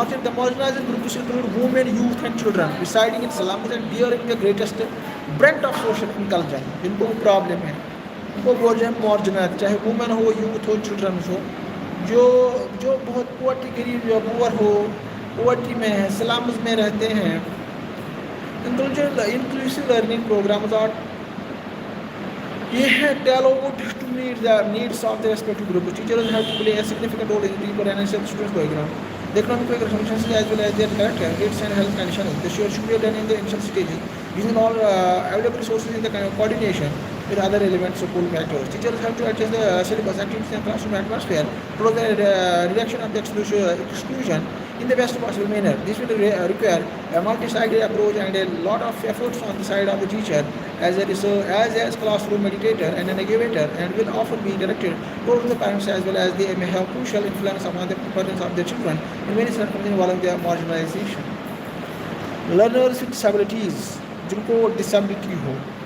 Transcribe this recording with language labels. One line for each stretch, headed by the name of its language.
English: The marginalised groups include women, youth and children residing in slums and bearing the greatest brunt of social inclusion.
Hindi: जिनको problem है उनको बोल रहे हैं marginalised, चाहे वुमेन हो, यूथ हो, चिल्ड्रन हो, जो बहुत पोवर्टी गरीब या पुअर हो, पोवर्टी में है, स्लम्स में रहते हैं।
English: inclusive learning programmes are
Hindi: ये है
English: tailored to meet the needs of the respective group. Teachers have to play a significant role in the preparation of students' background. The economic circumstances as well as their character, rates and health conditions. The should be done in the initial stages, using all available resources in the coordination with other relevant school factors. Teachers have to adjust the syllabus, activities and classroom atmosphere to the reduction of the exclusion in the best possible manner. This will require a multi-sided approach and a lot of efforts on the side of the teacher as a classroom meditator and an educator, and will often be directed towards the parents as well as they may have crucial influence upon the parents of their children in many circumstances involving their marginalization. Learners with disabilities,
Hindi: जिनको disability हो,